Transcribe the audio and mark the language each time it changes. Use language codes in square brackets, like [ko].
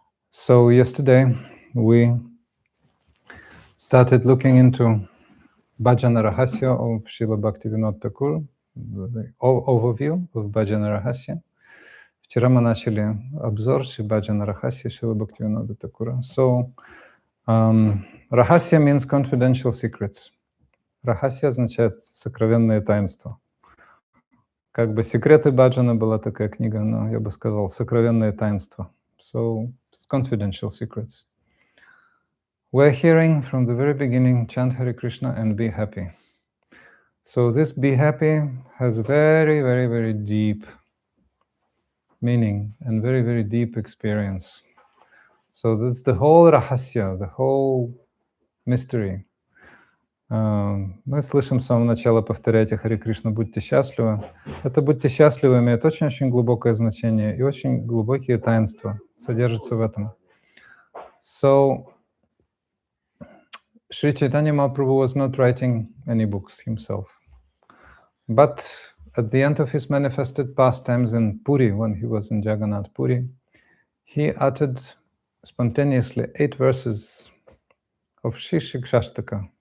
[en] So yesterday we started looking into Bhajana-rahasya of Srila Bhaktivinoda Thakur, the overview of Bhajana-rahasya. [ru] Вчера мы начали обзор Bhajana-rahasya Srila Bhaktivinoda Thakura. [en] So, rahasya means confidential secrets. [ru] Рахасья означает сокровенное таинство. Как бы секреты баджана была такая книга, но я бы сказал сокровенное таинство. [en] So, it's confidential secrets. We're hearing from the very beginning, chant Hare Krishna and be happy. So this be happy has very, very, very deep meaning and very, very deep experience. So that's the whole rahasya, the whole mystery. [ru] Мы слышим с самого начала повторяйте Харе Кришна, будьте счастливы. Это «будьте счастливы» имеет очень-очень глубокое значение и очень глубокие таинства содержатся в этом. [en] So, Sri Chaitanya Mahaprabhu was not writing any books himself. But at the end of his manifested pastimes in Puri, when he was in Jagannath Puri, he uttered spontaneously 8 verses of Shri Shikshashtaka.